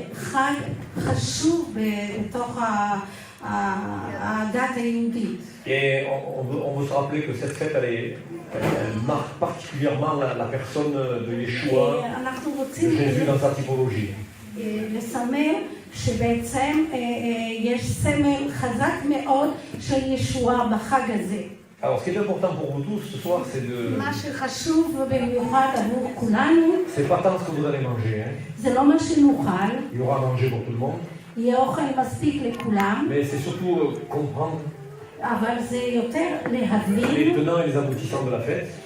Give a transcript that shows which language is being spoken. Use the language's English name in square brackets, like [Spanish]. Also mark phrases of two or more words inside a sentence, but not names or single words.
[French] Et on veut se rappeler que cette fête, elle marque particulièrement la personne de Yeshua, de Jésus dans sa typologie. [Hebrew] שבעצם יש סמל חזק מאוד של ישועה בחג הזה. [French] Alors, ce qui est important pour vous tous ce soir, c'est de... C'est pas tant ce que vous allez manger, hein. Il y aura à manger pour tout le monde. Mais c'est surtout comprendre les tenants et les aboutissants de la fête.